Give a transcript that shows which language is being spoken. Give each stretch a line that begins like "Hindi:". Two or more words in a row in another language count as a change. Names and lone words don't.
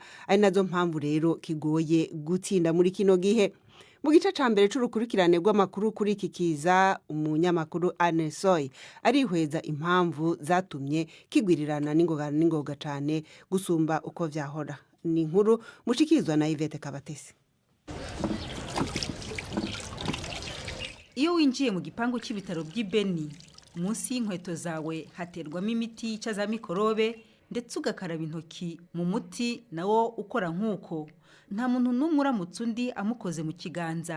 Rundi: Ari nazo mpamvu rero kigoye gutsinda muri kino gihe. Mu gice ca mbere c'urukurikirane rw'amakuru kuri iki kiza, umunyamakuru Anesoy arihweza impamvu zatumye kigwirirana n'ingoga cane gusumba uko vyahora. Ni inkuru mushikizwa na Yvette Kabatesi.
Kinyarwanda: Iyo winjiye mu gipangu cy'ibitaro by'Ibeni, munsi y'inkweto zawe haterwamo imiti yica za mikorobe, ndetse ugakaraba intoki mu muti nawo ukora nk'uko. Nta muntu n'umwe uramutse undi amukoze mu kiganza.